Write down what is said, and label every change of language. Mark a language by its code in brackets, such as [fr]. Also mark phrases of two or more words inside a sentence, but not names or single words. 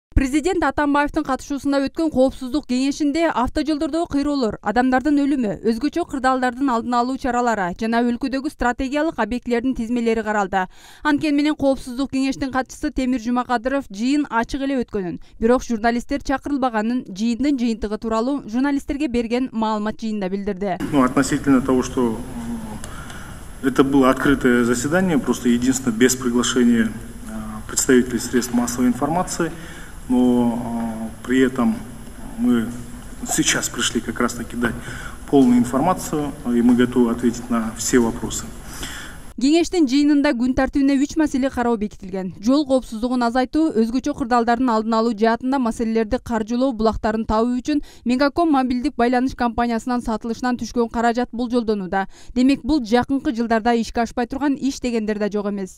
[ky] Президент Атамбаевдин катышуусунда өткөн коопсуздук кеңешинде автожолдордогу кыйроолор, адамдардын өлүмү, өзгөчө кырдаалдардын алдын алуу чаралары жана өлкөдөгү стратегиялык объектилердин тизмелери каралды. Анткени менен коопсуздук кеңештин катчысы Темир Жумакадыров жыйын ачык эле өткөнүн, бирок журналисттер чакырылбаганын жыйындын жыйынтыгы тууралуу журналисттерге берген маалымат жыйында билдирди. [ru] Относительно того, что это было открытое заседание, просто единственно без приглашения представителей средств массовой информации. Но при этом мы сейчас пришли как раз таки дать полную информацию, и мы готовы ответить на все вопросы. [ky] Кеңештин жыйынында күн тартибине 3 маселе кароо бекитилген. Жол коопсуздугун азайтуу, өзгөчө кырдаалдардын алдын алуу жаатында маселелерди каржылоо булактарын табуу үчүн Мегаком мобилдик байланыш компаниясынан сатылышынан түшкөн каражат болжолдонууда. Демек бул жакынкы жылдарда ишке ашпай турган иш дегендер да жок эмес.